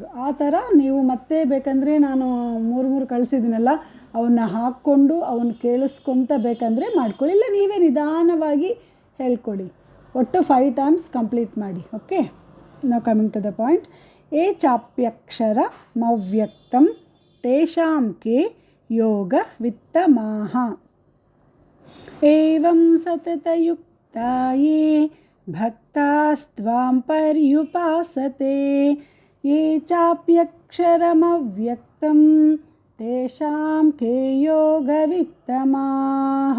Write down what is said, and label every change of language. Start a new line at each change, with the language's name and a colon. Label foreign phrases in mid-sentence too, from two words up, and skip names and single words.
Kannada: ಆ ಥರ ನೀವು ಮತ್ತೆ ಬೇಕಂದರೆ ನಾನು 3 ಕಳಿಸಿದ್ದೀನಲ್ಲ, ಅವನ್ನ ಹಾಕ್ಕೊಂಡು ಅವನ್ನ ಕೇಳಿಸ್ಕೊತ ಬೇಕಂದರೆ ಮಾಡ್ಕೊಳ್ಳಿ, ಇಲ್ಲ ನೀವೇ ನಿಧಾನವಾಗಿ ಹೇಳ್ಕೊಡಿ. ಒಟ್ಟು 5
English: times complete
Kannada: ಮಾಡಿ. ಓಕೆ, ನಾವು
English: coming to the point.
Sanskrit: ಏ ಚಾಪ್ಯಕ್ಷರ ಮವ್ಯಕ್ತಂ ತೇಷಾಂ ಕೆ ಯೋಗ ವಿತ್ತಮಾಹ. ಏವಂ ಸತತಯುಕ್ತಾಯೇ ಭಕ್ತಾಸ್ತ್ವಾಂ ಪರ್ಯುಪಾಸತೆ. ಯೇ ಚಾಪ್ಯಕ್ಷರಮವ್ಯಕ್ತಂ ತೇಷಾಂ ಕೇ ಯೋಗವಿತ್ತಮಾಹ.